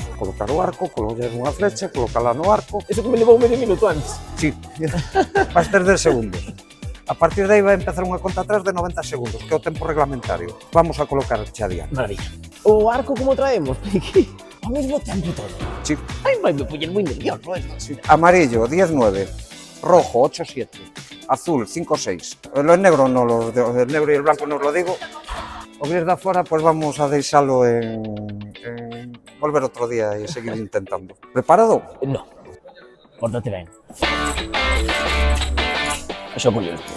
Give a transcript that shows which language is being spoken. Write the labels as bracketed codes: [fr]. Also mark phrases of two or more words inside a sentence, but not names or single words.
[gl] Colocar o arco, colocar unha flecha, colocala no arco. Eso que me levou medio minuto antes. Sí, vas ter 10 segundos. A partir de aí vai empezar unha conta atrás de 90 segundos, que é o tempo reglamentario. Vamos a colocar xa adiante. Maravilla. O arco como traemos? Ao mesmo tempo todo. Sí. Ai, vai me poñer moi nervioso esto. [es] Sí. Amarillo, 10-9. Rojo, 8-7. Azul, 5-6. El negro no lo digo, el negro y el blanco no os lo digo. [gl] O gris de afuera, pues vamos a deixalo en volver otro día e seguir intentando. Preparado? No. Pórtate ben. Eso pollo.